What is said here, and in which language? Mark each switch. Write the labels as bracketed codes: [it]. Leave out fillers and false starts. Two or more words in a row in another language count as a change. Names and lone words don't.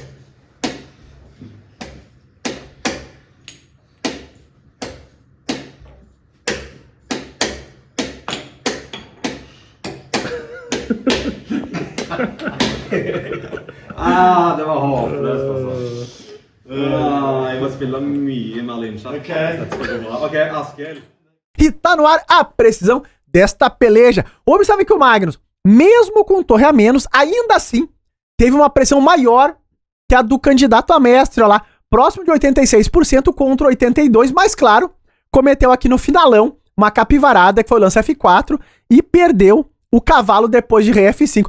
[no] Det var håpløst, altså. Jeg må spille mye mer lynsjakk. Ok, Askild. [pt] E tá no ar a precisão desta peleja. Observe que o Magnus, mesmo com torre a menos, ainda assim, teve uma pressão maior que a do candidato a mestre, ó lá, próximo de 86% contra 82%, mas claro, cometeu aqui no finalão uma capivarada, que foi o lance F4, e perdeu o cavalo depois de rei F5.